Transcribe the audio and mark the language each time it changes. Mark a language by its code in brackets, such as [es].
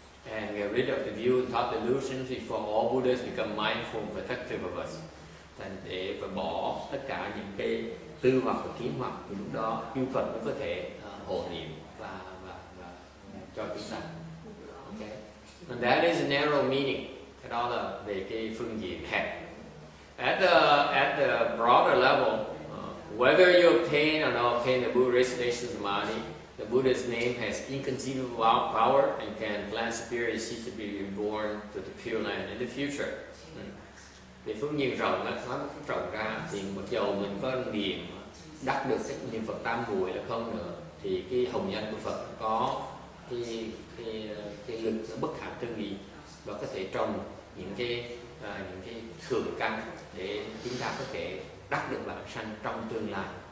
[en] And get rid of the view and thought delusions before all Buddhas become mindful and protective of us. [vi] Thành để phải bỏ tất cả những cái tư hoặc và kiến hoặc, thì lúc đó chư Phật mới có thể hộ niệm và cho chúng ta. [en] Okay. And that is a narrow meaning. [vi] Cái đó là về cái phương diện hẹp. [en] At the broader level, whether you obtain or not obtain the Buddha station samadhi, the Buddha's name has inconceivable power and can plant superior seeds to be reborn to the Pure Land in the future. [vi] Về phương diện rộng, nói một rộng ra thì mặc dầu mình có niệm đắc được cái niệm Phật tam muội là không nữa, thì cái hồng danh của Phật có cái lực nó bất khả tư nghị, và có thể trồng những cái thượng căn để chúng ta có thể đắc được vãng sanh trong tương lai.